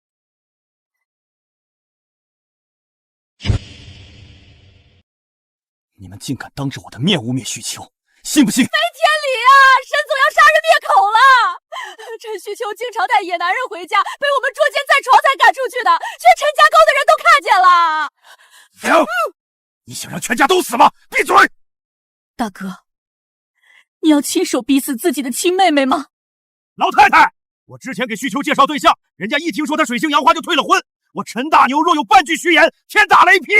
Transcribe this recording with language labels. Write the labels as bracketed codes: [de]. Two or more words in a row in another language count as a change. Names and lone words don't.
[zh] 你們竟敢當着我的面污蔑旭秋，信不信？没天理啊！沈总要殺人灭口了！陈旭秋經常帶野男人回家，被我們捉奸在床才趕出去的，全陳家溝的人都看見了。停！ 你想讓全家都死嗎？閉嘴！大哥，你要親手逼死自己的親妹妹嗎？老太太，我之前給旭秋介紹對象，人家一聽說他水性楊花就退了婚。我陳大牛若有半句虛言，天打雷劈！